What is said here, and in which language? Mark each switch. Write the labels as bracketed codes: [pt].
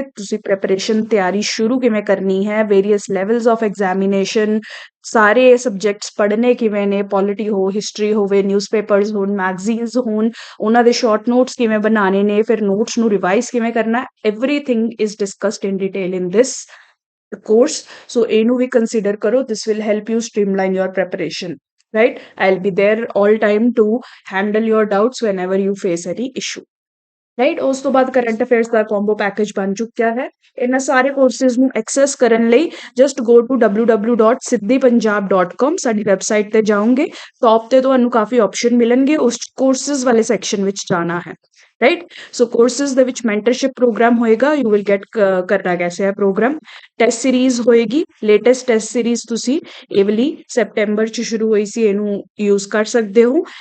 [pa] ਤੁਸੀਂ ਪ੍ਰੈਪਰੇਸ਼ਨ ਤਿਆਰੀ ਸ਼ੁਰੂ ਕਿਵੇਂ ਕਰਨੀ ਹੈ, [en] various levels of examination, [pa] ਸਾਰੇ ਸਬਜੈਕਟਸ ਪੜ੍ਹਨੇ ਕਿਵੇਂ ਨੇ, ਪੋਲਿਟੀ ਹੋ, ਹਿਸਟਰੀ ਹੋਵੇ, ਨਿਊਜ਼ਪੇਪਰਸ ਹੋਣ, ਮੈਗਜ਼ੀਨਸ ਹੋਣ, ਉਹਨਾਂ ਦੇ ਸ਼ਾਰਟ ਨੋਟਸ ਕਿਵੇਂ ਬਣਾਉਣੇ ਨੇ, ਫਿਰ ਨੋਟਸ ਨੂੰ ਰਿਵਾਈਜ਼ ਕਿਵੇਂ ਕਰਨਾ, [en] Everything is discussed in detail in this course। [pa] so ਇਹਨੂੰ ਵੀ ਕੰਸੀਡਰ ਕਰੋ। [en] this will help you streamline your preparation। right I'll be there all time to handle your doubts whenever you face any issue। [pa] Right ਉਸ ਤੋਂ ਬਾਅਦ current affairs ਦਾ combo package ਬਣ ਚੁੱਕਿਆ ਹੈ। ਇਹਨਾਂ ਸਾਰੇ ਕੋਰਸਿਸ ਨੂੰ ਐਕਸੈਸ ਕਰਨ ਲਈ [en] just go to [pa] www.siddhipunjab.com। ਸਾਡੀ ਵੈਬਸਾਈਟ ਤੇ ਜਾਓਗੇ, ਟੌਪ ਤੇ ਤੁਹਾਨੂੰ ਕਾਫੀ ਆਪਸ਼ਨ ਮਿਲਣਗੇ, ਉਸ ਕੋਰਸਿਸ ਵਾਲੇ ਸੈਕਸ਼ਨ ਵਿੱਚ ਜਾਣਾ ਹੈ। ਰਾਈਟ ਸੋ ਕੋਰਸਿਸ ਦੇ ਵਿੱਚ ਮੈਂਟਰਸ਼ਿਪ ਪ੍ਰੋਗਰਾਮ ਹੋਏਗਾ, [en] you will get [pa] ਕਰਨਾ ਕੈਸੇ ਹੈ ਪ੍ਰੋਗਰਾਮ, ਟੈਸਟ ਸੀਰੀਜ਼ ਹੋਏਗੀ, ਲੇਟੈਸਟ ਟੈਸਟ ਸੀਰੀਜ਼ ਤੁਸੀਂ ਇਹ ਵਾਲੀ ਸੈਪਟੈਂਬਰ 'ਚ ਸ਼ੁਰੂ ਹੋਈ ਸੀ, ਇਹਨੂੰ ਯੂਜ਼ ਕਰ ਸਕਦੇ ਹੋ।